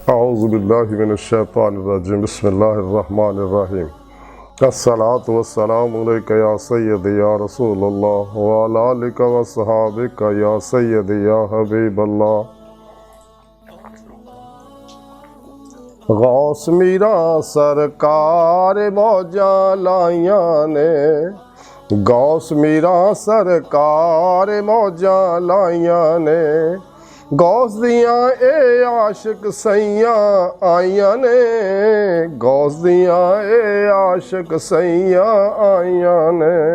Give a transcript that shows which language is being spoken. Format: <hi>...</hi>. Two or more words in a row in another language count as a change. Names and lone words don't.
<ar>أعوذ بالله من الشيطان الرجيم بسم الله الرحمن الرحيم الصلاة والسلام عليك يا سيدي يا رسول الله وعلى آلك وصحابك يا سيدي يا حبيب الله.</ar> <pa>غوث میرا سرکار موجاں لائیاں نے، غوث میرا سرکار موجاں لائیاں نے، غوث دیاں اے عاشق سئیاں آئیاں نے، غوث دیاں اے عاشق سئیاں آئیاں نے.</pa>